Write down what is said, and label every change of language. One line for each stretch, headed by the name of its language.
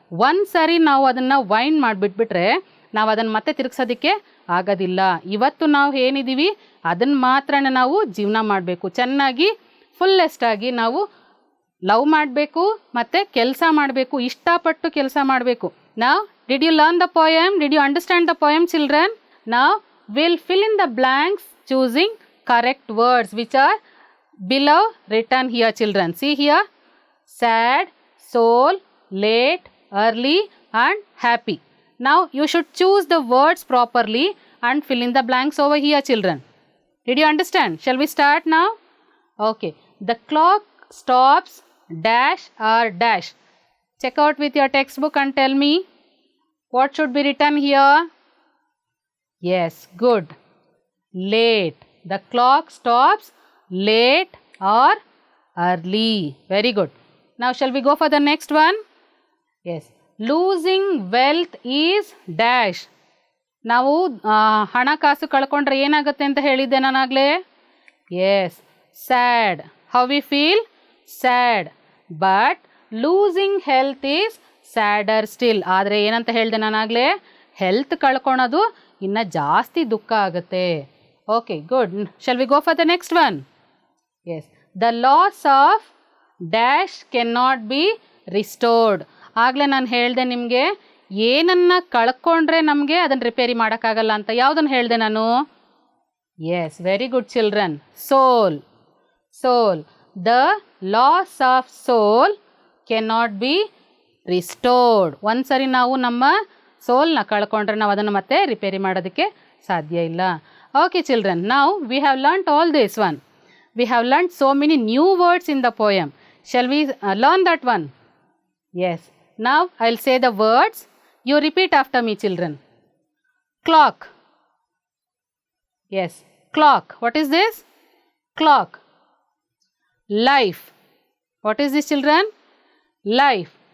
Kannada: ಒಂದು ಸಾರಿ ನಾವು ಅದನ್ನು ವೈಂಡ್ ಮಾಡಿಬಿಟ್ಬಿಟ್ರೆ ನಾವು ಅದನ್ನು ಮತ್ತೆ ತಿರುಗಿಸೋದಕ್ಕೆ ಆಗೋದಿಲ್ಲ. ಇವತ್ತು ನಾವು ಏನಿದ್ದೀವಿ ಅದನ್ನು ಮಾತ್ರ ನಾವು ಜೀವನ ಮಾಡಬೇಕು. ಚೆನ್ನಾಗಿ ಫುಲ್ಲೆಸ್ಟಾಗಿ ನಾವು ಲವ್ ಮಾಡಬೇಕು ಮತ್ತು ಕೆಲಸ ಮಾಡಬೇಕು, ಇಷ್ಟಪಟ್ಟು ಕೆಲಸ ಮಾಡಬೇಕು.
English: Now, did you learn the poem? Did you understand the poem, children? Now, we'll fill in the blanks choosing correct words which are below written here, children. See here, sad, soul, late, early and happy. Now, you should choose the words properly and fill in the blanks over here, children. Did you understand? Shall we start now? Okay. The clock stops dash or dash. Check out with your textbook and tell me what should be written here. Yes, good. Late. The clock stops late or early. Very good. Now shall we go for the next one? Yes. Losing wealth is dash.
Kannada: ನಾವು ಹಣಕಾಸು ಕಳ್ಕೊಂಡ್ರೆ ಏನಾಗುತ್ತೆ ಅಂತ ಹೇಳಿದ್ದೆ ನಾನಾಗಲೇ.
English: Yes, sad. How we feel? Sad. But losing health is sadder still.
Kannada: ಆದರೆ ಏನಂತ ಹೇಳಿದೆ ನಾನಾಗಲೇ, health ಕಳ್ಕೊಳೋದು ಇನ್ನು ಜಾಸ್ತಿ ದುಃಖ ಆಗುತ್ತೆ. Okay, good.
English: Shall we go for the next one? Yes, the loss of dash can not be restored.
Kannada: ಆಗಲೇ ನಾನು ಹೇಳಿದೆ ನಿಮಗೆ, ಏನನ್ನು ಕಳ್ಕೊಂಡ್ರೆ ನಮಗೆ ಅದನ್ನು ರಿಪೇರಿ ಮಾಡೋಕ್ಕಾಗಲ್ಲ ಅಂತ. ಯಾವುದನ್ನು ಹೇಳಿದೆ ನಾನು?
English: Yes, very good children. Soul. Soul. The loss of soul can not be restored.
Kannada: ಒಂದು ಸರಿ ನಾವು ನಮ್ಮ ಸೋಲ್ನ ಕಳ್ಕೊಂಡ್ರೆ ನಾವು ಅದನ್ನು ಮತ್ತೆ ರಿಪೇರಿ ಮಾಡೋದಕ್ಕೆ ಸಾಧ್ಯ ಇಲ್ಲ.
English: Okay children, ನಾವು we have learned all this one. We have learned so many new words in the poem. Shall we learn that one? Yes. Now I'll say the words. You repeat after me, children. Clock. Yes, clock. What is this? Clock. Life. What is this, children? Life.